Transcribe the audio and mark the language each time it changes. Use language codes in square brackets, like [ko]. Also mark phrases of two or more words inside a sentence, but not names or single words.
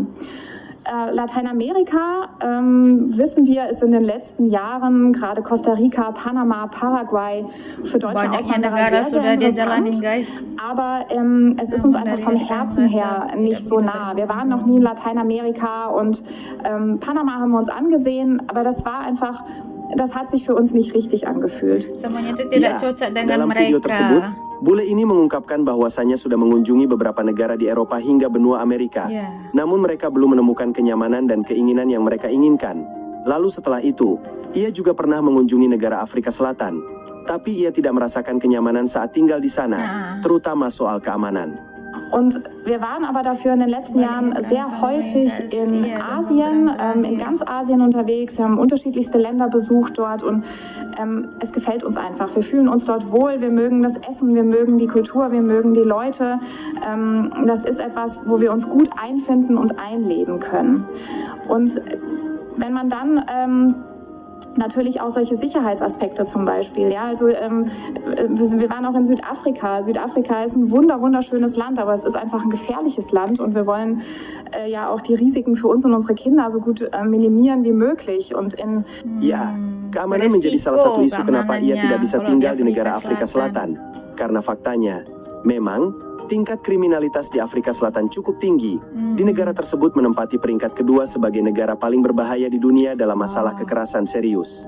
[de] Lateinamerika, wissen wir, ist in den letzten Jahren, gerade Costa Rica, Panama, Paraguay, für deutsche Auswanderer sehr, sehr interessant. Aber es ist uns einfach vom Herzen her nicht so nah. Wir waren noch nie in Lateinamerika, und Panama haben wir uns angesehen, aber das hat sich für uns nicht richtig angefühlt. [id] Dalam video tersebut, bule ini mengungkapkan bahwasannya sudah mengunjungi beberapa negara di Eropa hingga benua Amerika. Namun mereka belum menemukan kenyamanan dan keinginan yang mereka inginkan. Lalu setelah itu, ia juga pernah mengunjungi negara Afrika Selatan. Tapi ia tidak merasakan kenyamanan saat tinggal di sana, terutama soal keamanan. [de] Und wir waren aber dafür in den letzten Jahren sehr häufig in Asien, in ganz Asien unterwegs. Wir haben unterschiedlichste Länder besucht dort und es gefällt uns einfach. Wir fühlen uns dort wohl, wir mögen das Essen, wir mögen die Kultur, wir mögen die Leute. Das ist etwas, wo wir uns gut einfinden und einleben können. Und wenn man dann natürlich auch solche Sicherheitsaspekte zum Beispiel. Ja, also wir waren auch in Südafrika. Südafrika ist ein wunderschönes Land, aber es ist einfach ein gefährliches Land und wir wollen ja auch die Risiken für uns und unsere Kinder so gut minimieren wie möglich. Und [id] ya, keamanan menjadi salah satu isu kenapa ia tidak bisa tinggal di negara Afrika Selatan. Karena faktanya, memang tingkat kriminalitas di Afrika Selatan cukup tinggi. Di negara tersebut menempati peringkat kedua sebagai negara paling berbahaya di dunia dalam masalah kekerasan serius.